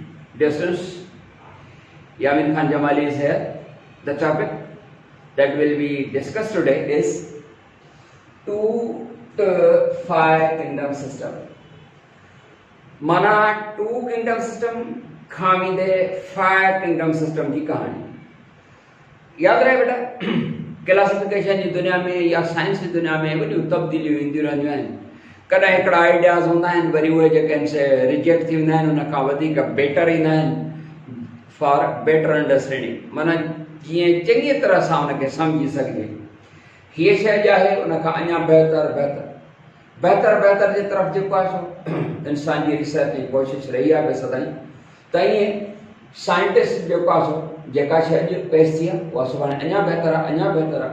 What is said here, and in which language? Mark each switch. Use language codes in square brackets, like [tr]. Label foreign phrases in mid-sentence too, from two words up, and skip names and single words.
[en] Dear students, Yamin Khan Jamali is here. The topic that will be discussed today is 2 to 5 kingdom system. [hi] Mana [en] 2 kingdom system [hi] खामिदे [en] 5 kingdom system [hi] की कहानी याद रहे बेटा। [sd] क्लासिफिकेशन की दुनिया में या साइंस की दुनिया में वॾियूं तब्दीलियूं ईंदियूं रहंदियूं आहिनि। कॾहिं हिकिड़ा आइडियाज़ हूंदा आहिनि, वरी उहे जेके आहिनि से रिजेक्ट थी वेंदा आहिनि, उन खां वधीक बेटर ईंदा आहिनि [en] for better understanding, [sd] माना जीअं चङी तरह सां उनखे सम्झी सघिजे। हीअ शइ जो आहे उन खां अञा बहितर बहितर जे तरफ़ जेको आहे सो इंसान जी रिसर्च जी कोशिशि रही आहे सदाईं। त ईअं साइंटिस्ट जेको आहे सो जेका शइ अॼु पेश थी आहे उहा सुभाणे अञा बहितर आहे।